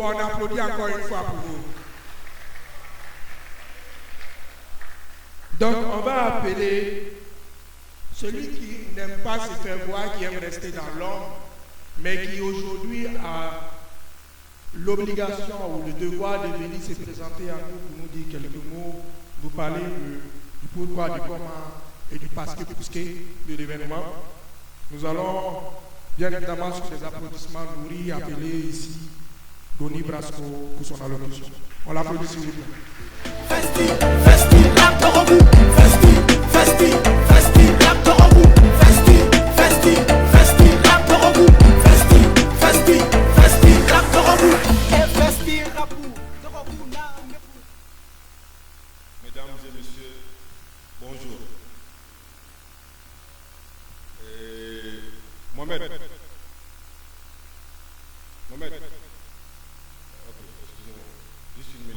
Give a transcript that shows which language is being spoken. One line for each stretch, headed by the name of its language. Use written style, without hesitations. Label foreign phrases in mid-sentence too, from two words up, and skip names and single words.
French: On applaudit encore une fois pour vous. Donc, on va appeler celui qui n'aime pas se faire voir, qui aime rester dans l'ombre, mais qui aujourd'hui a l'obligation ou le devoir de venir se présenter à nous pour nous dire quelques mots, nous parler du pourquoi, du comment et du parce que de l'événement. Nous allons bien évidemment sur des applaudissements nourris appeler ici Donny Brasco pour son allocution. On l'applaudit s'il vous plaît. Festi, l'actorobou. Festi, l'actorobou. Festi, l'actorobou. Festi, l'actorobou. Festi, rapou. Mesdames et messieurs, bonjour. Mohamed. Ok, excusez-moi. Juste une minute.